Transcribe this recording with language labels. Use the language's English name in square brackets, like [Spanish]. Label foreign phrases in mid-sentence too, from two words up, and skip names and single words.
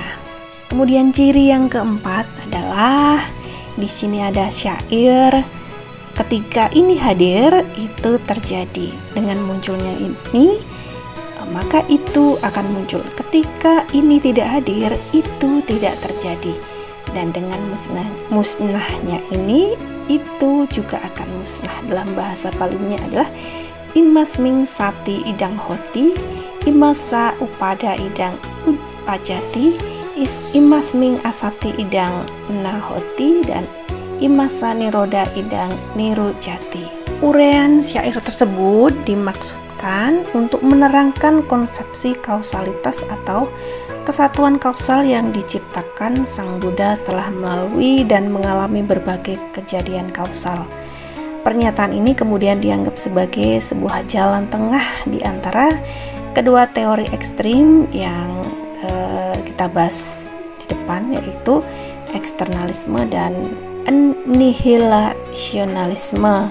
[Indonesian] Kemudian ciri yang keempat adalah di sini ada syair, ketika ini hadir itu terjadi, dengan munculnya ini maka itu akan muncul, ketika ini tidak hadir itu tidak terjadi, dan dengan musnahnya ini itu juga akan musnah. Dalam bahasa Palinya adalah [Pali] imasming sati idang hoti, imasa upada idang upajati, imasming asati idang nahoti, dan imasa niroda idang nirujati. [Indonesian] Uraian syair tersebut dimaksudkan untuk menerangkan konsepsi kausalitas atau kesatuan kausal yang diciptakan Sang Buddha setelah melalui dan mengalami berbagai kejadian kausal. Pernyataan ini kemudian dianggap sebagai sebuah jalan tengah di antara kedua teori ekstrim yang kita bahas di depan, yaitu eksternalisme dan nihilationalisme.